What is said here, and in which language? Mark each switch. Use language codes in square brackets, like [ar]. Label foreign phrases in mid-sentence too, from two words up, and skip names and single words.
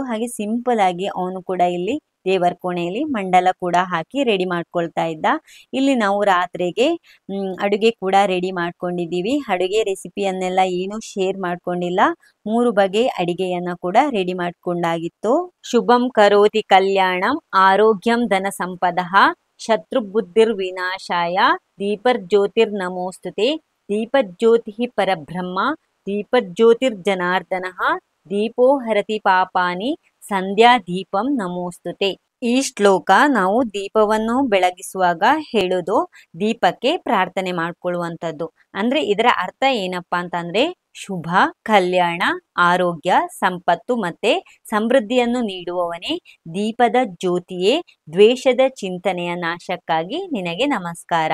[kn] ಹಾಗೆ ಸಿಂಪಲ್ ಆಗಿ ಅವನು ಕೂಡ ಇಲ್ಲಿ ದೇವರ ಕೋಣೆಯಲ್ಲಿ ಮಂಡಲ ಕೂಡ ಹಾಕಿ ರೆಡಿ ಮಾಡ್ಕೊಳ್ತಾ ಇದ್ದ. ಇಲ್ಲಿ ನಾವು ರಾತ್ರಿಗೆ ಅಡುಗೆ ಕೂಡ ರೆಡಿ ಮಾಡ್ಕೊಂಡಿದ್ದೀವಿ. ಅಡುಗೆ ರೆಸಿಪಿಯನ್ನೆಲ್ಲ ಏನು ಶೇರ್ ಮಾಡ್ಕೊಂಡಿಲ್ಲ. 3 ಬಗೆ ಅಡಿಗೆಯನ್ನ ಕೂಡ ರೆಡಿ ಮಾಡ್ಕೊಂಡಾಗಿತ್ತು. [sa] ಶುಭಂ ಕರೋತಿ ಕಲ್ಯಾಣಂ ಆರೋಗ್ಯಂ ಧನ ಸಂಪದಃ ಶತ್ರುಬುದ್ಧಿರ್ ವಿನಾಶಾಯ ದೀಪಜ್ಯೋತಿರ್ ನಮೋಸ್ತುತೆ ದೀಪಜ್ಯೋತಿ ಪರಬ್ರಹ್ಮ ದೀಪಜ್ಯೋತಿರ್ ಜನಾರ್ದನಃ ದೀಪೋ ಹರತಿ ಪಾಪಾನಿ ಸಂಧ್ಯಾ ದೀಪಂ ನಮೋಸ್ತುತೆ. [kn] ಈ ಶ್ಲೋಕ ನಾವು ದೀಪವನ್ನು ಬೆಳಗಿಸುವಾಗ ಹೇಳೋದು, ದೀಪಕ್ಕೆ ಪ್ರಾರ್ಥನೆ ಮಾಡ್ಕೊಳ್ಳುವಂಥದ್ದು. ಅಂದ್ರೆ ಇದರ ಅರ್ಥ ಏನಪ್ಪಾ ಅಂತಂದ್ರೆ ಶುಭ, ಕಲ್ಯಾಣ, ಆರೋಗ್ಯ, ಸಂಪತ್ತು ಮತ್ತೆ ಸಮೃದ್ಧಿಯನ್ನು ನೀಡುವವನೇ, ದೀಪದ ಜ್ಯೋತಿಯೇ, ದ್ವೇಷದ ಚಿಂತನೆಯ ನಾಶಕ್ಕಾಗಿ ನಿನಗೆ ನಮಸ್ಕಾರ.